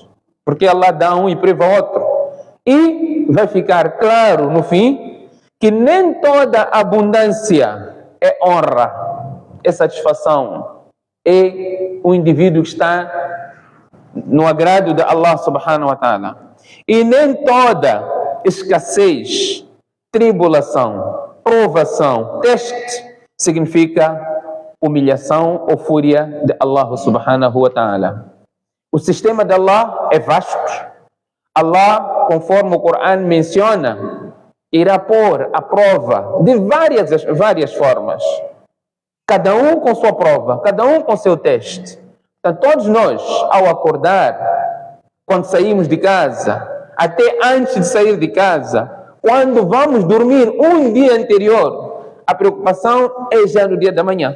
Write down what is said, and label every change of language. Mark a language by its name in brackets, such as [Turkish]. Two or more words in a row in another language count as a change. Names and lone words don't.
[Portuguese] Porque Allah dá um e priva outro. E vai ficar claro no fim que nem toda abundância é honra, é satisfação, é o indivíduo que está no agrado de Allah [Arabic] سبحانه وتعالى. [Portuguese] E nem toda escassez, tribulação, provação, teste, significa humilhação ou fúria de Allah [Arabic] سبحانه وتعالى. [Portuguese] O sistema de Allah é vasto. Allah, conforme o Corão menciona, irá pôr a prova de várias formas. Cada um com sua prova, cada um com seu teste. Então, todos nós, ao acordar, quando saímos de casa, até antes de sair de casa, quando vamos dormir um dia anterior, a preocupação é já no dia da manhã.